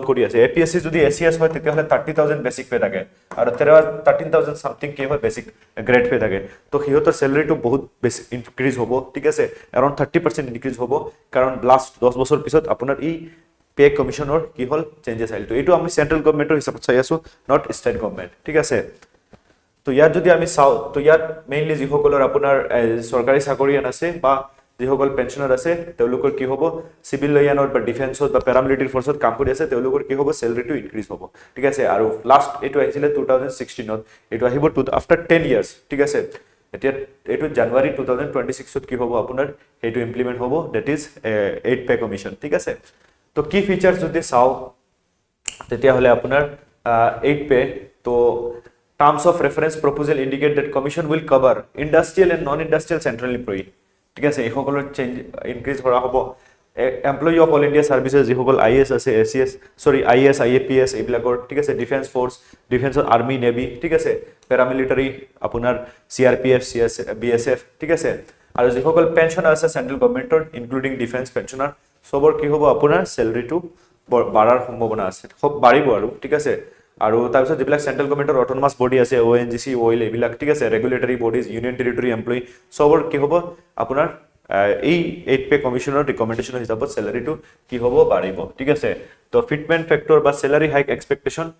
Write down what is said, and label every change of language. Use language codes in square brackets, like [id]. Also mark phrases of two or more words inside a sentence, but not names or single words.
[as] কৰি আছে এপিএসসি যদি এসিএস হয় তেতিয়া হলে 30000 [en] basic pay [as] থাকে আৰু 13000 সামথিং কি হয় [en] basic grade pay [as] থাকে তো হিহঁতৰ স্যালাৰিটো বহুত বেছি ইনক্ৰিজ হ'ব ঠিক আছে अराउंड 30% ইনক্ৰিজ হ'ব কাৰণ লাষ্ট 10 বছৰ পিছত আপোনাৰ এই [en] pay commission [as] কি হল চেঞ্জেস আইল তো এটো আমি [en] central government [as] হিচাপত চাই আছো [en] not state government [as] ঠিক আছে তো ইয়াত যদি আমি চাও তো ইয়াত মেইনলি যিসকলৰ আপোনাৰ সৰকাৰি চাকৰিয়ান আছে বা যিসকল পেনশনাৰ আছে তেওঁলোকৰ কি হ'ব [en] civil line [as] বা ডিফেন্সত বা [en] paramilitary force [as] কাম কৰি আছে তেওঁলোকৰ কি হ'ব স্যালাৰিটো ইনক্ৰিজ হ'ব ঠিক আছে আৰু লাষ্ট এটো আহিছিল 2016 ত এটো আহিব [en] after 10 years [as] ঠিক আছে এতিয়া এটো জানুৱাৰী 2026 ত কি হ'ব আপোনাৰ এটো ইমপ্লিমেন্ট হ'ব [en] that is 8 pay commission [as] ঠিক আছে তো কি ফিচার্স যদি চাও তেতিয়া হলে আপোনাৰ 8 পে তো [en] terms of reference proposal indicate that commission will cover industrial and non industrial central employee [as] ঠিক আছে এই সকলৰ [en] change increase [as] কৰা হ'ব [en] employee of all India services [as] যিসকল আইএস আছে [en] ACS sorry IAS [as] আইএপিএস এইবিলাকৰ ঠিক আছে [en] defence force [as] ডিফেন্সৰ [en] army navy [as] ঠিক আছে প্যারামিলিটারি আপোনাৰ সিআরপিএফ সিএস বিএসএফ ঠিক আছে আৰু যিসকল পেনশনাৰ আছে [en] central government including defence pensioner [as] সবৰ কি হ'ব আপোনাৰ স্যালাৰিটো বাঢ়াৰ সম্ভাৱনা আছে খুব বাঢ়িব আৰু ঠিক আছে আৰু তাৰপিছত যিবিলাক [en] central government autonomous body [as] আছে ওএনজিসি ওইল এইবিলাক ঠিক আছে [en] regulatory bodies union territory employee [as] সবৰ কি হ'ব আপোনাৰ এই [en] 8 pay commission recommendation [as] হিচাপত স্যালাৰিটো কি হ'ব বাঢ়িব ঠিক আছে তো [en] fitment factor [as] বা [en] salary hike expectation